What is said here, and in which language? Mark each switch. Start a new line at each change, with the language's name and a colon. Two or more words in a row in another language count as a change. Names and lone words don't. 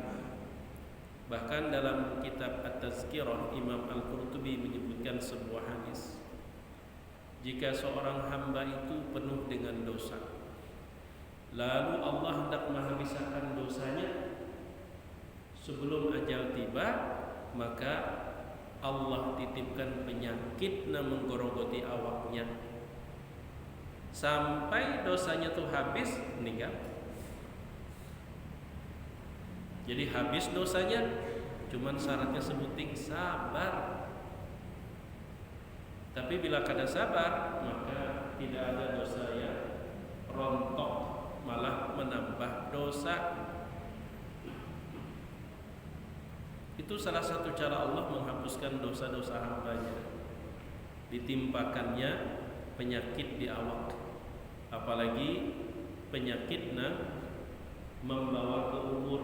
Indonesian: Bahkan dalam kitab At-Tazkirah, Imam Al-Qurtubi menyebutkan sebuah hadis, jika seorang hamba itu penuh dengan dosa, lalu Allah hendak menghabiskan dosanya sebelum ajal tiba, maka Allah titipkan penyakit menggorogoti awaknya sampai dosanya tuh habis, meninggal. Jadi habis dosanya, cuman syaratnya sebuting sabar.
Banjar: Tapi bila kada sabar,
Indonesian: maka tidak ada dosa yang rontok, malah menambah dosa. Itu salah satu cara Allah menghapuskan dosa-dosa hambanya, ditimpakannya penyakit di awak, apalagi penyakit membawa ke umur.